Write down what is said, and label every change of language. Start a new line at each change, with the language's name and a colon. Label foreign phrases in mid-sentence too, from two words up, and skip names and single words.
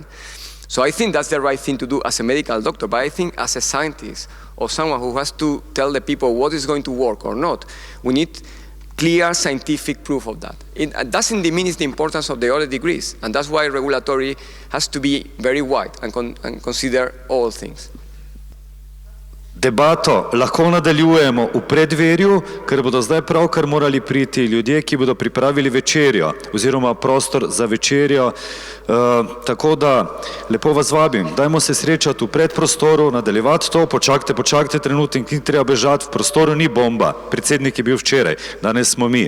English: So I think that's the right thing to do as a medical doctor, but I think as a scientist or someone who has to tell the people what is going to work or not, we need clear scientific proof of that. It doesn't diminish the importance of the other degrees, and that's why regulatory has to be very wide and consider all things.
Slovenian: Debato lahko nadaljujemo v predverju, ker bodo zdaj pravkar morali priti ljudje, ki bodo pripravili večerjo oziroma prostor za večerjo. Tako da lepo vas vabim, dajmo se srečati v predprostoru, nadaljevati to, počakajte trenutek, ni treba bežati, v prostoru ni bomba, predsednik je bil včeraj, danes smo mi.